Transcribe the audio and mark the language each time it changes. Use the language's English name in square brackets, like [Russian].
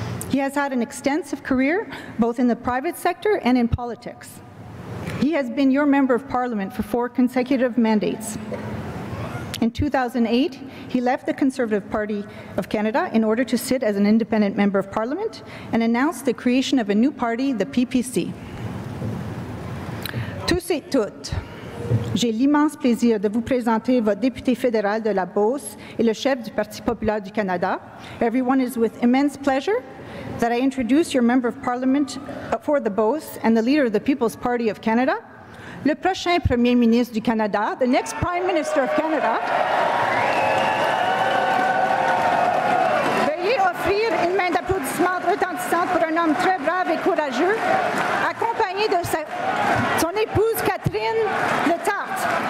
[English] He has had an extensive career, both in the private sector and in politics. He has been your member of parliament for 4 consecutive mandates. In 2008, he left the Conservative Party of Canada in order to sit as an independent member of Parliament and announced the creation of a new party, the PPC. [French] Tous et toutes, j'ai l'immense plaisir de vous présenter votre député fédéral de la Beauce et le chef du Parti populaire du Canada. [English] Everyone is with immense pleasure that I introduce your member of Parliament for the Beauce and the leader of the People's Party of Canada, [French] le prochain Premier ministre du Canada, [English] the next Prime Minister of Canada. [French] Veuillez offrir une main d'applaudissement retentissante pour un homme très brave et courageux, accompagné de son épouse Catherine Letarte.